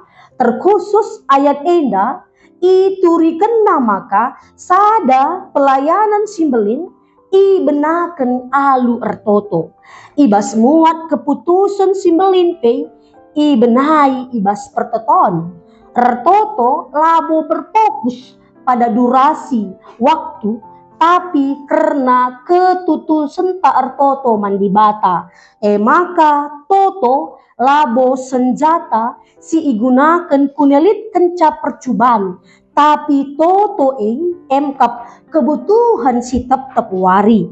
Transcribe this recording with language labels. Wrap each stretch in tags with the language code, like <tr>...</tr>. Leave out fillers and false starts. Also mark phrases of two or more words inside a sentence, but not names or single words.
<btx>Terkhusus ayat enda iturikan maka sada pelayanan simbelin benakan alu ertoto. Ibas muat keputusan simbelin pe benai ibas pertoton. Ertoto labo</btx> <id>berfokus pada durasi waktu,</id> <btx>tapi karena ketutusan tak ertoto mandibata. Maka toto labo senjata si igunakan kunelit kenca percubaan. Tapi toto emkap kebutuhan si tetap wari.</btx>